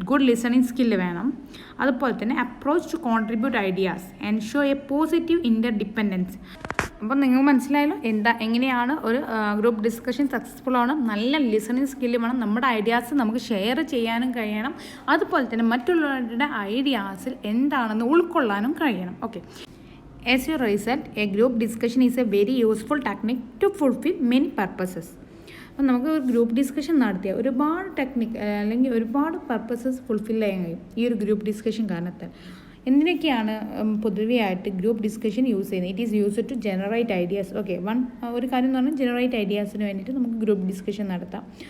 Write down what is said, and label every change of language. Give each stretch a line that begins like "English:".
Malayalam: Good listening skill വേണം. അതുപോലെ തന്നെ approach to contribute ideas, ensure A positive inter dependence. അപ്പം നിങ്ങൾക്ക് മനസ്സിലായല്ലോ എങ്ങനെയാണ് ഒരു ഗ്രൂപ്പ് ഡിസ്കഷൻ സക്സസ്ഫുൾ ആവണം. നല്ല ലിസണിങ് സ്കില്ല് വേണം, നമ്മുടെ ഐഡിയാസ് നമുക്ക് ഷെയർ ചെയ്യാനും കഴിയണം. അതുപോലെ തന്നെ മറ്റുള്ളവരുടെ ഐഡിയാസിൽ എന്താണെന്ന് ഉൾക്കൊള്ളാനും കഴിയണം, okay.
English: As a result, a group discussion is a very useful technique to fulfill many purposes.
Malayalam: അപ്പം നമുക്ക് ഒരു ഗ്രൂപ്പ് ഡിസ്കഷൻ നടത്തിയാൽ ഒരുപാട് ടെക്നിക്ക് അല്ലെങ്കിൽ ഒരുപാട് പർപ്പസസ് ഫുൾഫിൽ ചെയ്യാൻ കഴിയും ഈ ഒരു ഗ്രൂപ്പ് ഡിസ്കഷൻ കാരണത്താൽ. എന്തിനൊക്കെയാണ് പൊതുവെ ആയിട്ട് ഗ്രൂപ്പ് ഡിസ്കഷൻ യൂസ് ചെയ്യുന്നത്?
English: it is used to generate ideas,
Malayalam: okay. ഒരു കാര്യം എന്ന് പറഞ്ഞാൽ ജനറേറ്റ് ഐഡിയാസിന് വേണ്ടിയിട്ട് നമുക്ക് ഗ്രൂപ്പ് ഡിസ്കഷൻ നടത്താം.